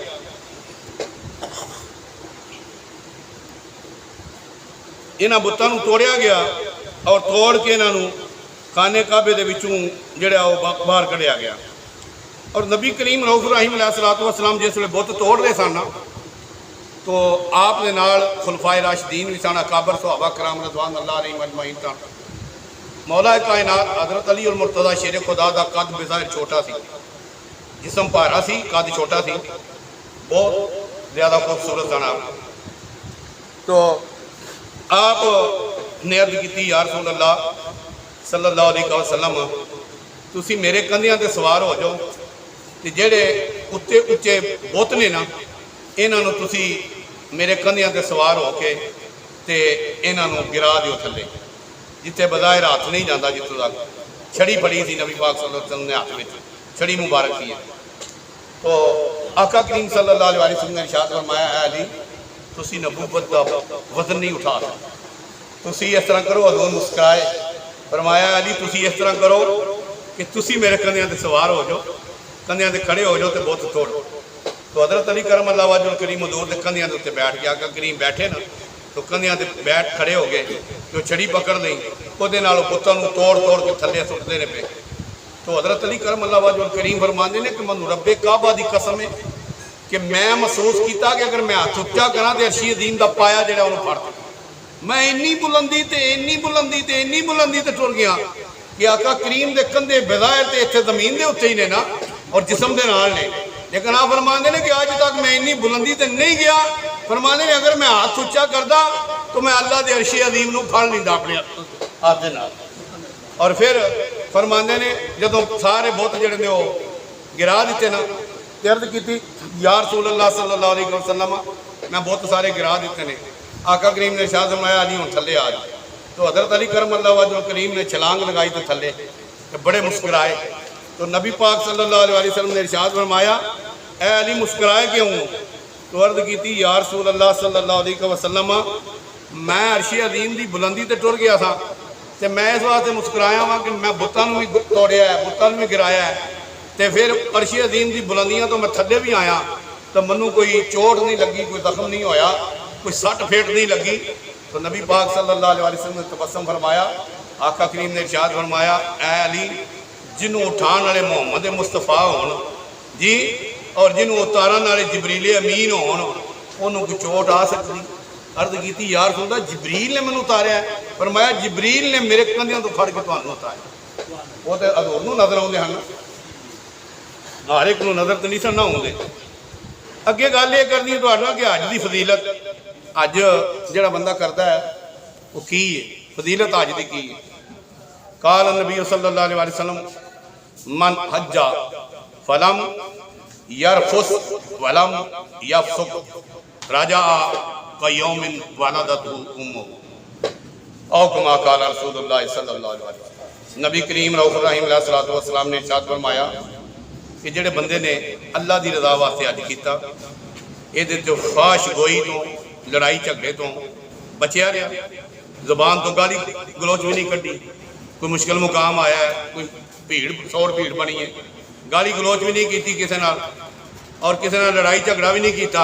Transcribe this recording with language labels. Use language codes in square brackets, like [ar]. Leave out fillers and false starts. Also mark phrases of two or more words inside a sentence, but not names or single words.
[pa] انہاں بتاں نوں توڑیا گیا اور توڑ کے انہاں نوں خانے کعبے دے وچوں جیہڑا وہ باہر کڈھیا گیا. اور نبی کریم رؤف رحیم علیہ السلام جس وے بت توڑ رہے سن تو آپ دے نال خلفائے راشدین بھی سن، اکابر صحابہ کرام [ar] رضوان الله عليهم أجمعين [pa] سن. مولا کائنات حضرت علی ال مرتضیٰ شیر خدا کا قد بظاہر چھوٹا سی، جسم بھارا سی، قد چھوٹا سی، بہت زیادہ خوبصورت سن آپ. تو آپ نے عرض کی [ar] يا رسول الله صلى الله عليه وسلم [pa] تسی میرے کندھیاں تے سوار ہو جاؤ تے جیڑے اتے اچے بت نے نا انہاں نوں تسی میرے کندھیاں تے سوار ہو کے تے انہاں نوں گرا دیو تھلے، جتھے بظاہر ہاتھ نہیں جاتا، جتوں تک چھڑی پھڑی سی نبی پاک [ar] صلى الله عليه وسلم [pa] نے ہاتھ میں، چھڑی مبارک تھی. [ur] تو آقا کریم [ar] صلى الله عليه وسلم [ur] نے ارشاد فرمایا ہے علی تسی نبوت کا وزن نہیں اٹھا سکتے، تسی اس طرح کرو. [pa] حضور مسکرائے، فرمایا علی تسی اس طرح کرو کہ تسی میرے کندھیاں تے سوار ہو جاؤ، کندھیاں تے کھڑے ہو جاؤ تو بت توڑو. [ur] تو حضرت علی [ar] كرم الله وجهه الكريم [ur] حضور کے کندھیاں کے اتے بیٹھ گیا. [pa] آقا کریم بیٹھے نا تو کندھیاں تے بیٹھ کھڑے ہو گئے، جو چھڑی پکڑ لئی اوہدے نال بتوں کو توڑ توڑ کے تھلے سٹتے نے پے. تو حضرت علی [ar] كرم الله وجهه الكريم [pa] فرماتے نے کہ مینوں رب کعبہ کی قسم ہے کہ میں محسوس کیا کہ اگر میں ہتھ اچا کرا تو عرش عظیم کا پایا جو انہوں نے پھڑ، میں انی بلندی تے انی بلندی تے انی بلندی تے ٹر گیا کہ آقا کریم کے کندھے بظاہر تو اتنے زمین کے اتے ہی نے نا اور جسم کے نال نے، لیکن آپ فرماتے نے کہ اج تک میں انی بلندی تے نہیں گیا. فرماتے نے اگر میں ہاتھ اچا کرتا تو میں اللہ کے عرش عظیم نوں پھڑ لیندا اپنے ہاتھ دے نال. اور پھر فرماتے نے جدوں سارے بت جیہڑے نے وہ گرا دتے نا تے عرض کیتی [ar] يا رسول الله صلى الله عليه وسلم [pa] میں بت سارے گرا دتے نے. آقا کریم نے ارشاد فرمایا علی ہن تھلے آ جا۔ تو حضرت علی [ar] كرم الله وجهه الكريم [pa] نے چھلانگ لگائی تو تھلے تے بڑے مسکرائے. [ur] تو نبی پاک [ar] صلى الله عليه وسلم [ur] نے ارشاد فرمایا اے علی مسکرائے کیوں? تو عرض کی [ar] يا رسول الله صلى الله عليه وسلم [ur] میں عرش عظیم کی بلندی تے ٹر گیا تھا تو میں اس واسطے مسکرایا وہاں کہ میں بتوں بھی توڑیا ہے، بتوں بھی گرایا ہے، تو پھر عرش عظیم کی بلندیاں تو میں تھلے بھی آیا تو مینوں کوئی چوٹ نہیں لگی، کوئی زخم نہیں ہویا، کوئی سٹ پھیٹ نہیں لگی. تو نبی پاک [ar] صلى الله عليه وسلم [ur] نے تبسم فرمایا، آقا کریم نے ارشاد فرمایا اے علی جنہوں اٹھانے والے محمد مصطفیٰ ہون جی اور جنہوں اتارن والے جبریل امین ہون انہوں نے کوئی چوٹ آ سکتی. [pa] عرض کی یار سنتا جبریل نے مینوں اتاریا؟ فرمایا جبریل نے میرے کندھیوں تو پھڑ کے تہانوں اتاریا. وہ تو حضور نوں نظر آؤندے ہن، ہر اک نوں نظر تو نہیں سن آؤندے. اگے گل یہ کرنی تہاڈے کہ حج کی فضیلت، حج جیہڑا بندہ کرتا ہے وہ کی ہے فضیلت حج کی کی ہے. [ar] قال نبي صلى الله عليه وسلم من حج فلم يرفث ولم يفسق رجع كيوم ولدته أمه أو كما قال رسول الله صلى الله عليه وسلم. [ur] نبی کریم رؤف رحیم [ar] عليه الصلاة والسلام [ur] نے ارشاد فرمایا کہ جیہڑے بندے نے اللہ کی رضا واسطے حج کیا یہ جو فحش گوئی تو لڑائی جھگڑے تو بچیا رہا، زبان تو گالی گلوچ بھی نہیں کڈھی، کوئی مشکل مقام آیا ہے، کوئی بھیڑ شور بھیڑ بنی ہے، گالی گلوچ بھی نہیں کی کسی نال اور کسی نال لڑائی جھگڑا بھی نہیں کیا.